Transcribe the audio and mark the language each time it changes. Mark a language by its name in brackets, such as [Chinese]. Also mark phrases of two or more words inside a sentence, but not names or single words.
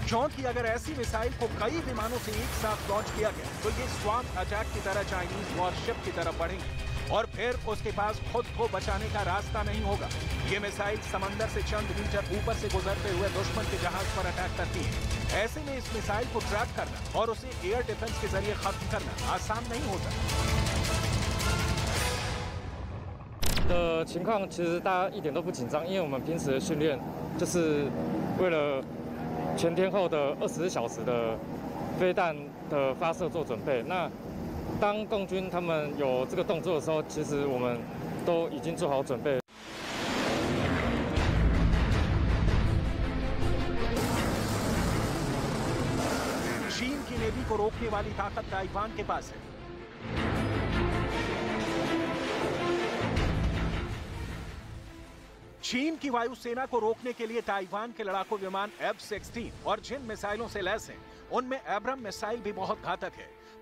[Hindi] क्योंकि अगर ऐसी मिसाइल को कई विमानों से एक साथ लॉन्च किया गया तो ये [English] swarm attack [Hindi] की तरह [English] Chinese warship [Hindi] की तरफ बढ़ेंगे और फिर उसके पास खुद को बचाने का रास्ता नहीं होगा। ये मिसाइल समंदर से चंद मीटर ऊपर से गुजरते हुए दुश्मन के जहाज पर अटैक करती है। ऐसे में इस मिसाइल को ट्रैक करना और उसे [English] air defense [Hindi] के जरिए खत्म करना आसान नहीं होता। [Chinese] 的情况其实大家一点都不紧张，因为我们平时的训练就是为了全天候的24小时的飞弹的发射做准备。那当共军他们有这个动作的时候，其实我们都已经做好准备。 [Hindi] चीन की नेवी को रोकने वाली ताकत ताइवान के पास है। चीन की वायुसेना को रोकने के लिए ताइवान के लड़ाकू विमान F-16 और जिन मिसाइलों से लैस हैं उनमें एब्रम मिसाइल भी बहुत घातक है।